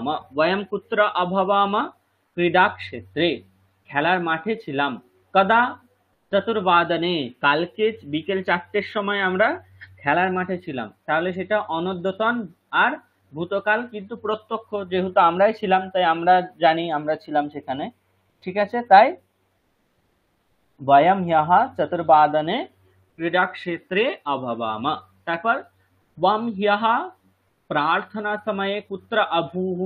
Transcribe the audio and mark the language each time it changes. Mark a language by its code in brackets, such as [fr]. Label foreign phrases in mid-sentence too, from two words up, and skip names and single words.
[sa] বয়ম কুত্র অভবাম? ক্রীড়াক্ষেত্রে, [bn] খেলার মাঠে ছিলাম। [sa] কদা? [bn] চতুর্বাদনে, কালকে বিকেল 4টের সময় আমরা খেলার মাঠে ছিলাম। তাহলে সেটা অনদ্যতন আর ভূতকাল কিন্তু প্রত্যক্ষ, যেহেতু আমরাই ছিলাম তাই আমরা জানি আমরা ছিলাম সেখানে। ঠিক আছে, তাই [sa] वयं ह्यः चतुर्वादने क्रीडाक्षेत्रे अभवाम। তারপর त्वं ह्यः প্রার্থনা সময়ে কুত্র অভূः।